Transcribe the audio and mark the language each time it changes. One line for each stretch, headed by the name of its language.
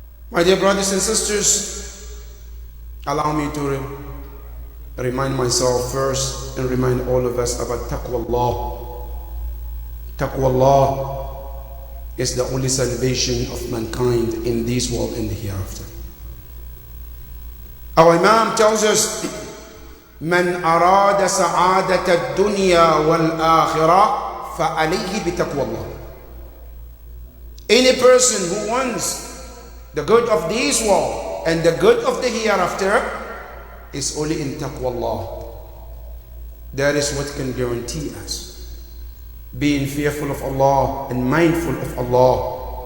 English: My dear brothers and sisters, allow me to remind myself first and remind all of us about taqwa Allah. Taqwa Allah is the only salvation of mankind in this world and the hereafter.
Arabic: Our Imam tells us, من أراد سعادة الدنيا والآخرة فعليه بتقوى الله.
English: Any person who wants the good of this world and the good of the hereafter is only in taqwa Allah. That is what can guarantee us being fearful of Allah and mindful of Allah.